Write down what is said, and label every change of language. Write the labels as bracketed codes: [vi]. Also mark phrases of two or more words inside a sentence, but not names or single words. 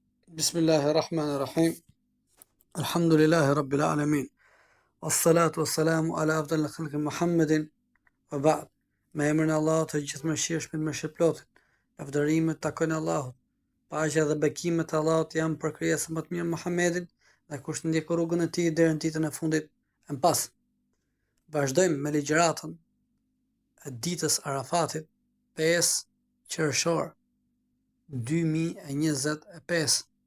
[ar] بسم الله الرحمن الرحيم. الحمد لله رب العالمين. والصلاة والسلام على أفضل خلقه محمد وبعد. [sq] Me emrin e Allahut të gjithëmshirshmit me shpëlotin. Lavdërimet takojnë Allahut. Paqja dhe bekimet e Allahut janë për krijesën më të mirë Muhammedin dhe kush ndjek rrugën e tij deri në ditën e fundit. E pas, vazhdojmë me ligjëratën e ditës Arafatit, 5 qershor 2025.